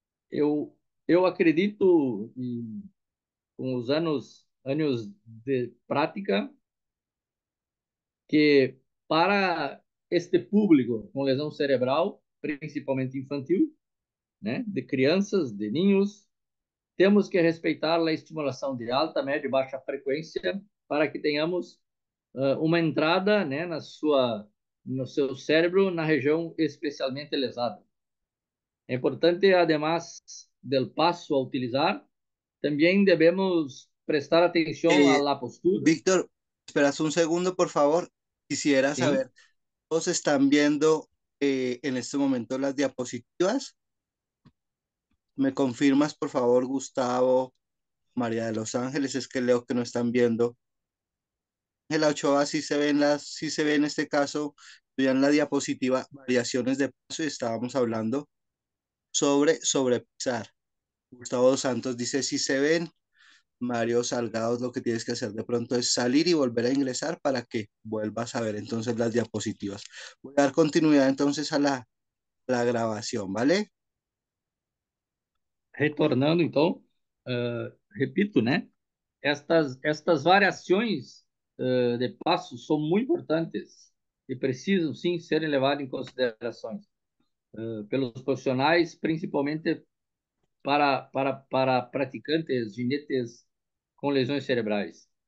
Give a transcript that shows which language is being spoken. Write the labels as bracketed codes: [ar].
[pt] Eu, eu acredito, com os anos de prática, que para este público com lesão cerebral, principalmente infantil, né, de crianças, de ninhos, temos que respeitar a estimulação de alta, média e baixa frequência para que tenhamos uma entrada, né, no seu cérebro na região especialmente lesada. [es] É importante, además del passo a utilizar, también debemos prestar atención a Eh, la postura. Víctor, esperas un segundo, por favor. Quisiera Sí, saber, ¿todos están viendo en este momento las diapositivas? ¿Me confirmas, por favor, Gustavo, María de los Ángeles? Es que leo que no están viendo. Ángela Ochoa, sí se ve en este caso, ya en la diapositiva, variaciones de paso y estábamos hablando sobre sobrepesar. Gustavo dos Santos dice, sí se ven. Mario Salgado, lo que tienes que hacer de pronto es salir y volver a ingresar para que vuelvas a ver entonces las diapositivas. Voy a dar continuidad entonces a la grabación, ¿vale? [pt] retornando então, repito, né? Estas variações de passos são muito importantes e precisam sim serem levadas em consideração pelos profissionais, principalmente para praticantes, jinetes com lesões cerebrais.